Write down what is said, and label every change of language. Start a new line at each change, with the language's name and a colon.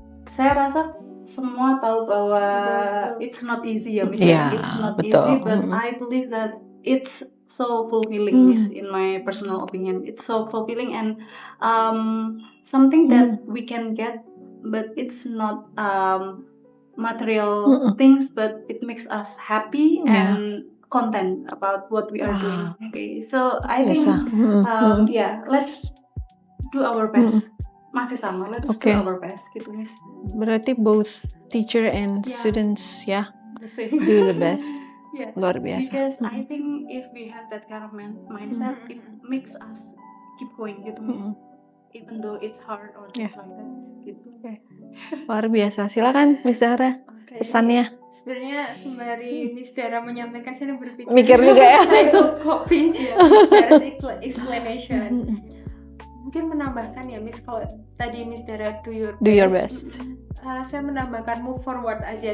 Indonesian: Saya rasa semua tahu bahwa
English: it's not easy
Indonesian: ya Miss.
English: Yeah, it's not
Indonesian: betul.
English: easy, but I believe that it's so fulfilling, Miss, in my personal opinion. It's so fulfilling and something that we can get, but it's not material things, but it makes us happy and content about what we are doing. Okay, so I think let's do our best.
Indonesian: Masih sama,
English: let's do our best
Indonesian: gitu
English: Miss.
Indonesian: Berarti
English: both teacher and students the same. do the best. Yeah.
Indonesian: Luar biasa.
English: Because I think if we have that kind of mindset, it makes us keep going
Indonesian: gitu
English: Miss. Even though it's hard or things like that
Indonesian: gitu. Luar biasa. Silakan Miss Zahra, pesannya. Sebenarnya sembari Miss Dara menyampaikan, saya berpikir Mikir juga ya. itu
English: copy Miss Dara's explanation.
Indonesian: Mungkin menambahkan ya Miss, kalau tadi Miss Dara
English: do your best.
Indonesian: Saya menambahkan
English: move forward
Indonesian: aja.